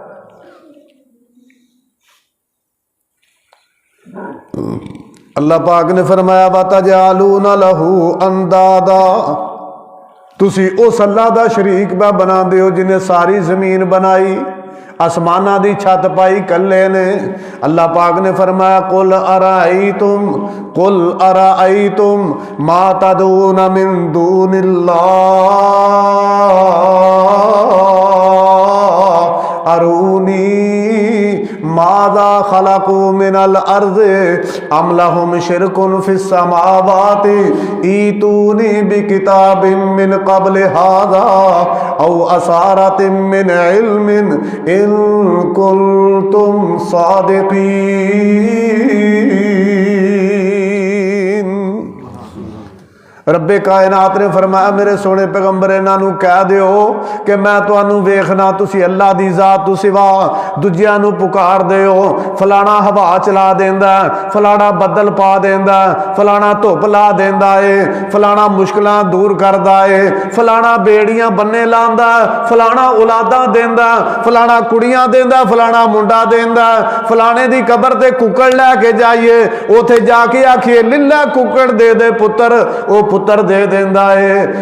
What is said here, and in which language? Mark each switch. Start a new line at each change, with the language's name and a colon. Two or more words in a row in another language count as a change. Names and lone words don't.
Punjabi: اللہ پاک نے فرمایا
Arabic: وتجعلون له أندادا,
Punjabi: تسی اس اللہ دا شریک با بنا دے ہو جنہاں ساری زمین بنائی، آسماناں دی چھت پائی کلے نے. اللہ پاک نے فرمایا
Arabic: قل أرأيتم ما تدعون من دون الله أروني ماذا خلقوا من الأرض أم لهم شرك في السماوات ائتوني بكتاب من قبل هذا أو أثارة من علم إن كنتم صادقين.
Punjabi: رب کائنات نے فرمایا میرے سوہنے پیغمبر انہاں کہہ دیو کہ میں تہانوں ویکھناں تسی اللہ دی ذات تو سوا دوجیاں نوں پکار دے ہو، فلانا ہوا چلا دیندا، فلانا بدل پا دیندا، فلانا دھپ لا دیندا ہے، فلانا مشکلاں دور کردا ہے، فلانا بیڑیاں بنے لاندا، فلانا اولاداں دیندا، فلانا کڑیاں دیندا، فلانا منڈا دیندا، فلانے دی قبر تے ککڑ لیکے جائیے اوتھے جاکے آکھیے للہ ککڑ دے دے پتر، وہ پتر دے دیندا ہے.